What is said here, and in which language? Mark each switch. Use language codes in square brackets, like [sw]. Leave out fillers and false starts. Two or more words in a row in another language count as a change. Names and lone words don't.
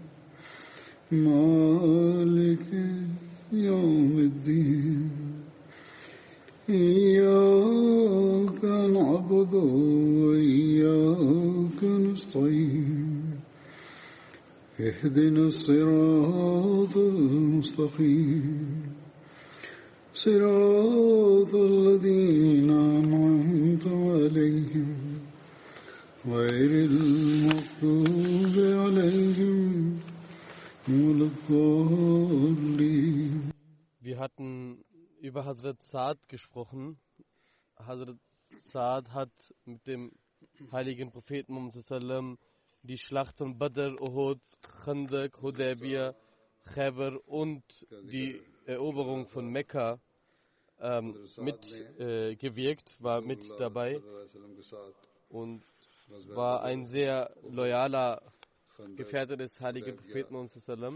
[ar] مالك يوم الدين إياك نعبد وإياك نستعين اهدنا الصراط المستقيم صراط الذين أنعمت عليهم غير المغضوب عليهم ولا الضالين. [de] Wir hatten über Hazrat Saad gesprochen. Hazrat Saad hat mit dem heiligen Propheten Muhammad sallam die Schlachten Badr, Uhud, Khandaq, Hudaybiyah, Khaybar und die Eroberung von Mekka mitgewirkt, war mit dabei und war ein sehr loyaler Gefährte des heiligen Propheten Muhammad sallam.